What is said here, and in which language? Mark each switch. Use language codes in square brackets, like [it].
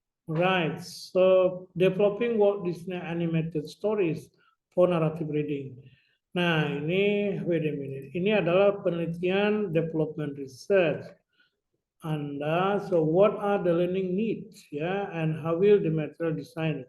[en] Right, so developing Walt Disney animated stories for narrative reading. [id] Nah, ini [en] wait a minute. [id] Ini adalah penelitian development research. [en] Anda, so what are the learning needs ya, and how will the material design?